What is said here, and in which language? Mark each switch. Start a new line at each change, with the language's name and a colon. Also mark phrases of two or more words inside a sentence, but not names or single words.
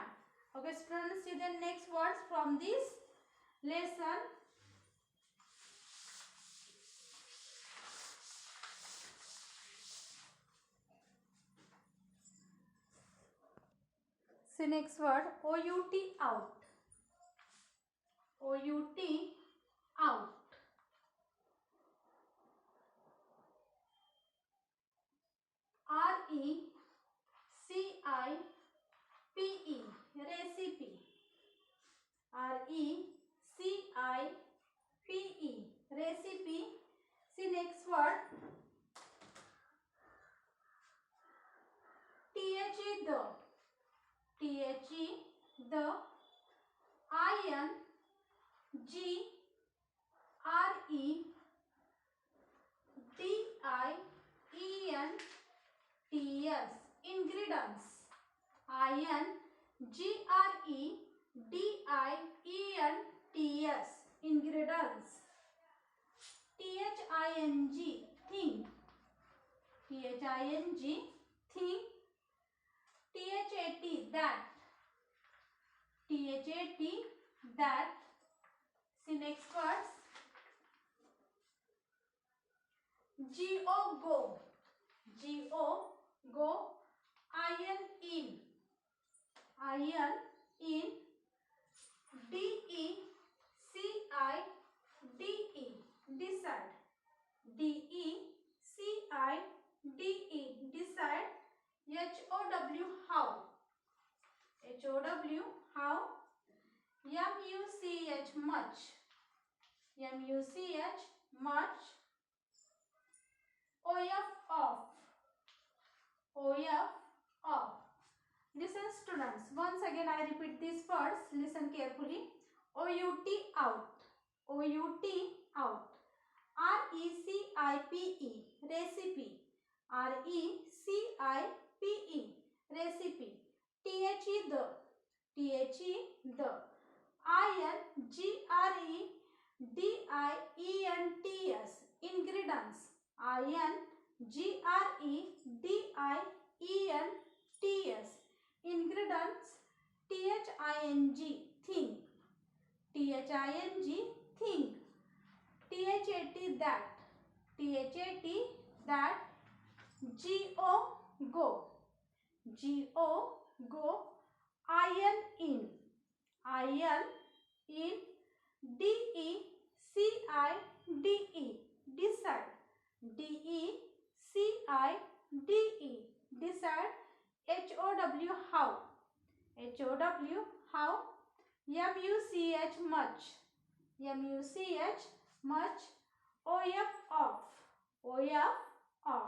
English: Okay, students, see the next words from this lesson. See next word, O-U-T out. O-U-T out. R-E-C-I-P-E recipe. R-E-C-I-P-E recipe. See next word, T-H-E the. T-H-E the. I-N-G-R-E-D-I-E-N-T-S ingredients. I-N-G-R-E-D-I-E-N-T-S ingredients. T-H-I-N-G think. T-H-I-N-G think. T-H-A-T that. T-H-A-T that. See next words. G-O go. G-O go. I-N in. I-N in. D-E-C-I-D-E decide. D-E-C-I-D-E decide. H-O-W how. H-O-W how. M-U-C-H much. M-U-C-H much. O-F off. O-F off. Listen students, once again I repeat these words, listen carefully. O-U-T out. O-U-T out. R-E-C-I-P-E recipe. R-E-C-I-P-E recipe. T-H-E the. T-H-E the. I-N-G-R-E-D-I-E-N-T-S ingredients. I-N-G-R-E-D-I-E-N-T-S ingredients. T-H-I-N-G think. T-H-I-N-G think. T-H-A-T that. T-H-A-T that G-O, go. G-O, go. Iron, in. Iron, in. D-E-C-I-D-E, decide. D-E-C-I-D-E, decide. H-O-W, how. H-O-W, how. M-U-C-H, much. M-U-C-H, much. O-F, off. O-F, off.